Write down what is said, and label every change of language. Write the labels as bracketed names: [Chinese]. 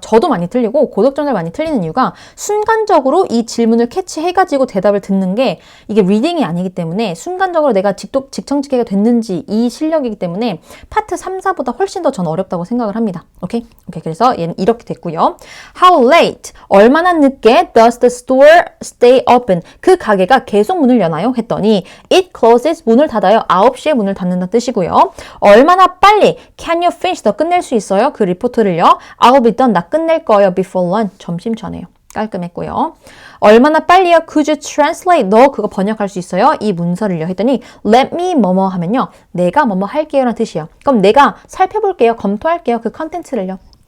[Korean] 저도 많이 틀리고 고득점자들 많이 틀리는 이유가 순간적으로 이 질문을 캐치해가지고 대답을 듣는 게 이게 리딩이 아니기 때문에 순간적으로 내가 직청직해가 됐는지 이 실력이기 때문에 파트 3, 4보다 훨씬 더 전 어렵다고 생각을 합니다. 오케이? 그래서 얘는 이렇게 됐고요. [English] How late? [Korean] 얼마나 늦게 [English] does the store stay open? [Korean] 그 가게가 계속 문을 여나요? 했더니 [English] it closes [Korean] 문을 닫아요. 9시에 문을 닫는다는 뜻이고요. 얼마나 빨리 [English] can you finish? [Korean] 너 끝낼 수 있어요? 그 리포트를요. [English] I'll be done. [Korean] 나 끝낼 거예요. [English] Before lunch. [Korean] 점심 전에요. 깔끔했고요. 얼마나 빨리요? [English] Could you translate? [Korean] 너 그거 번역할 수 있어요? 이 문서를요. 했더니 [English] let me [Korean] 뭐뭐 하면요. 내가 뭐뭐 할게요 라는 뜻이에요. 그럼 내가 살펴볼게요. 검토할게요. 그 컨텐츠를요.